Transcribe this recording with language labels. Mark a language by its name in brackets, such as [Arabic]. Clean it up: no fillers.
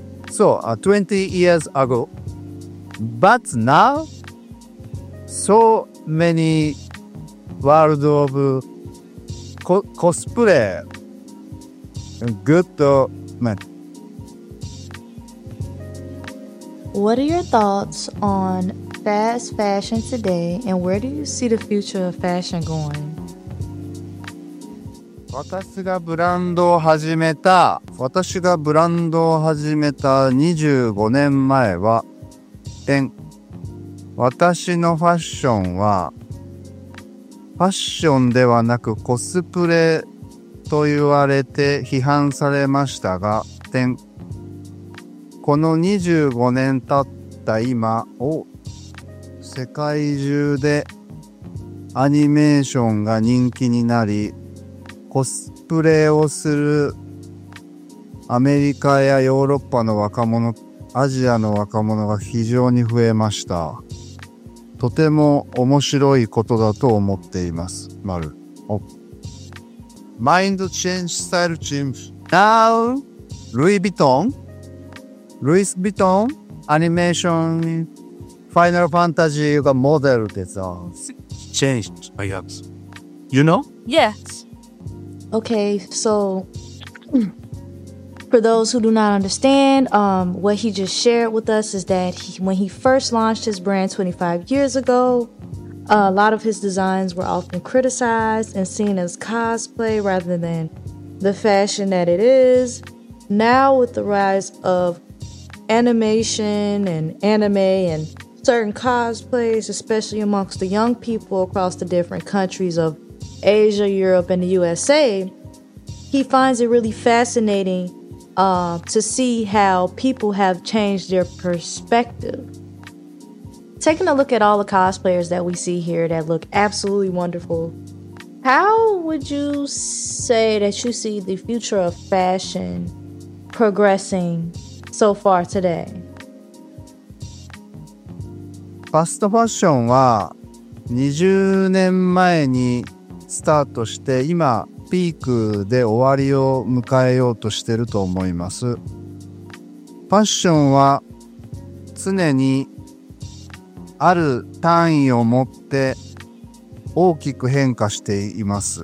[English] So, 20 years ago. But now, so many world of cosplay. Good man. What are your thoughts on fast fashion today, and where do you see the future of fashion going? [Japanese] 私がブランドを始めた25年前は、私のファッションは、ファッションではなくコスプレと言われて批判されましたが、この25年経った今を世界中でアニメーションが人気になり、コスプレをするアメリカやヨーロッパの若者、アジアの若者が非常に増えました。とても面白いことだと思っています。 [English] マル。Mind Change Style Change. Now, Louis Vuitton? [Japanese] ルイス・ヴィトン、アニメーション、ファイナルファンタジーがモデルでさ。 [English] Changed, I guess. You know? Yes. Okay, so, for those who do not understand, what he just shared with us is that when he first launched his brand 25 years ago, a lot of his designs were often criticized and seen as cosplay rather than the fashion that it is. Now, with the rise ofanimation and anime and certain cosplays, especially amongst the young people across the different countries of Asia, Europe, and the USA, he finds it really fascinating to see how people have changed their perspective. Taking a look at all the cosplayers that we see here that look absolutely wonderful, how would you say that you see the future of fashion progressing? So far today. [Japanese] Fast fashion は20年前にスタートして今ピークで終わりを迎えようとしていると思います。ファッションは常にある単位を持って大きく変化しています。